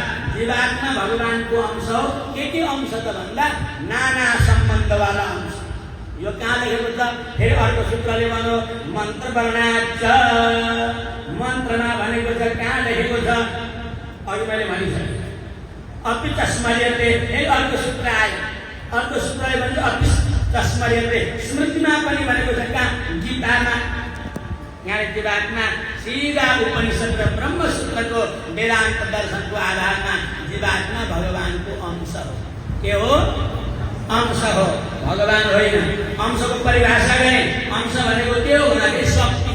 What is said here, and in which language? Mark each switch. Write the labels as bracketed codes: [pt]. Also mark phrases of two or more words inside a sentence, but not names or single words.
[ne] जीवात्मा भगवानको अंश हो। के अंश त भन्दा नाना सम्बन्धवाला अंश। यो कहाँ लेखेको छ? फेरि अर्को सूत्रले भन्यो [sa] मन्त्र वर्णाच्च। [ne] मन्त्रमा भनेको छ कहाँ लेखेको छ? अघि मैले भनिसकेँ [sa] अपि च स्मर्यते। [ne] फेरि अर्को सूत्र आयो। अर्को सूत्रले भन्छ [sa] अपि च स्मर्यते। [ne] स्मृतिमा पनि भनेको छ कहाँ? गीतामा। यहाँ जीवात्मा सीधा उपनिषद र ब्रह्मसूत्रको वेदान्त दर्शनको आधारमा जीवात्मा भगवानको अंश हो। के हो? अंश हो, भगवान होइन। अंशको परिभाषा गरे अंश भनेको के हो भन्दाखेरि शक्ति।